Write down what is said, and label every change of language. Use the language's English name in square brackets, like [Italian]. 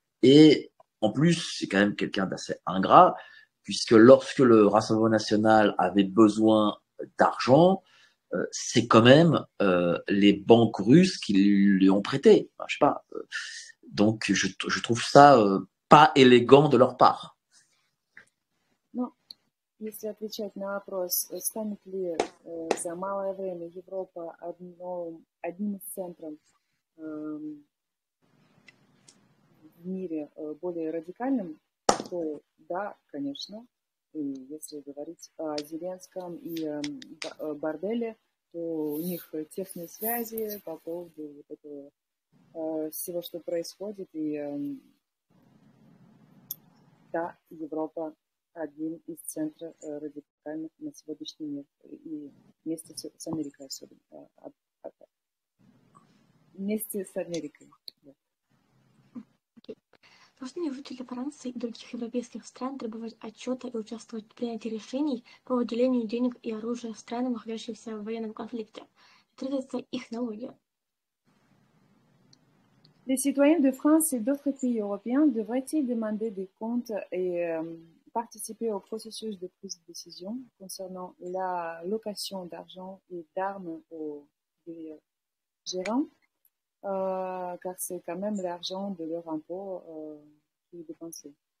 [French] Et en plus, c'est quand même quelqu'un d'assez ingrat, puisque lorsque le Rassemblement national avait besoin d'argent, c'est quand même les banques russes qui lui ont prêté. Enfin, je sais pas. Donc, je trouve ça pas élégant de leur part. [Russian] Ну, если отвечать на вопрос, станет ли за малое время Европа одним из центров в мире более радикальным, то да, конечно. И если говорить о Зеленском и Барделе, то у них тесные связи по поводу вот этого всего, что происходит. И да, Европа одним из центров радикальных на сегодняшний мир. И вместе с Америкой особенно. Вместе с Америкой. Да. Должны ли жители Франции и других европейских стран требовать отчета и участвовать в принятии решений по выделению денег и оружия странам, находящимся в военном конфликте? Требуется их налоги. [French] Les citoyens de France et d'autres pays européens devraient-ils demander des comptes et participer au processus de prise de décision concernant la location d'argent et d'armes aux gérants, car c'est quand même l'argent de leur impôt qui est dépensé.